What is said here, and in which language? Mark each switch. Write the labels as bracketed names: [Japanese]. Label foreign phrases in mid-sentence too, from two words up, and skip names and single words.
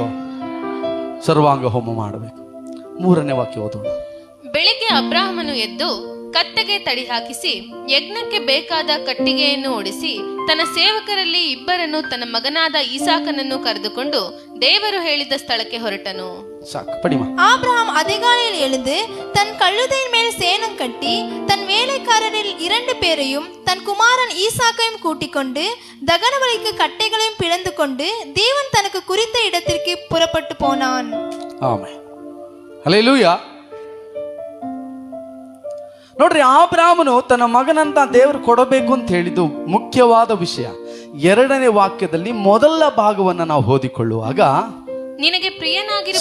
[Kannada] ಸರ್ವಾಂಗ ಹೋಮ ಮಾಡಬೇಕು. 3ನೇ ವಾಕ್ಯ ಓದೋಣ. ಬೆಳಿಗ್ಗೆ ಅಬ್ರಾಹಮನು ಎದ್ದು ಕತ್ತೆಗೆ ತಡಿ ಹಾಕಿಸಿ ಯಜ್ಞಕ್ಕೆ ಬೇಕಾದ ಕಟ್ಟಿಗೆಯನ್ನು ಓಡಿಸಿ ತನ್ನ ಸೇವಕರಲ್ಲಿ 2 ತನ್ನ ಮಗನಾದ ಈಸಾಕನನ್ನು ಕರೆದುಕೊಂಡು ದೇವರು ಹೇಳಿದ ಸ್ಥಳಕ್ಕೆ ಹೊರಟನು. [Tamil] ஆபிரகாம் அதிகாலையில் எழுந்து தன் கழுதையின் மேல் சேணம் கட்டி தன் வேலைக்காரரில் 2 பேரையும் தன் குமாரன் ஈசாக்கையும் கூட்டிக் கொண்டு தகன பலிக்கு கட்டைகளையும் பிளந்து கொண்டு தேவன் தனக்கு குறித்த இடத்திற்கு புறப்பட்டு போனான். [Kannada] ಆಮೆನ್. ಹಲ್ಲೆಲೂಯಾ. ನೋಡ್ರಿ, ಆಬ್ರಾಮನು ತನ್ನ ಮಗನಂತ ದೇವರು ಕೊಡಬೇಕು ಅಂತ ಹೇಳಿದ್ದು ಮುಖ್ಯವಾದ ವಿಷಯ. 2ನೇ ವಾಕ್ಯದಲ್ಲಿ ಮೊದಲ ಭಾಗವನ್ನು ನಾವು ಓದಿಕೊಳ್ಳುವಾಗ, ನಿನಗೆ ಪ್ರಿಯನಾಗಿರುವ